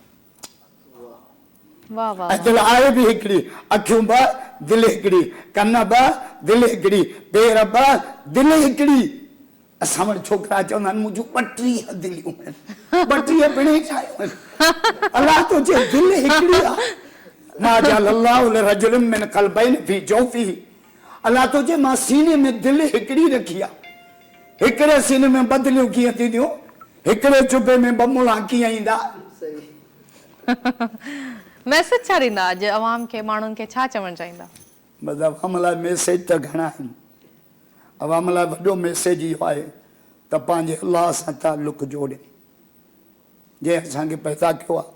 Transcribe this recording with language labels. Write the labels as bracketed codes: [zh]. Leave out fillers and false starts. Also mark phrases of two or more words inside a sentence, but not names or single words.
[sd] वाह वाह। ऐं दिलि आहे बि हिकिड़ी अखियूं ॿ दिलि हिकिड़ी कन ॿ दिलि हिकिड़ी पेर ॿ दिलि हिकिड़ी। असां वटि छोकिरा चवंदा आहिनि मुंहिंजूं 32 दिलियूं आहिनि। 32 पिणे छा आहिनि? अल्लाह तो जे दिलि हिकिड़ी आहे। [ar] ما جعل الله لرجل من قلبين في جوفه. [sd] अल्लाह तो जे मां सीने में दिलि हिकिड़ी रखी आहे। हिकिड़े सीने में ॿ दिलियूं कीअं थींदियूं? हिकिड़े चुबे में ॿ मुला कीअं ईंदा? मैसेज छा ॾींदा अॼु अवाम खे माण्हुनि खे छा चवणु चाहींदा? बसि अवाम लाइ मैसेज त घणा आहिनि। अवाम लाइ वॾो मैसेज इहो आहे त पंहिंजे अलाह सां ताल्लुक़ जोड़े जंहिं असांखे पैदा कयो आहे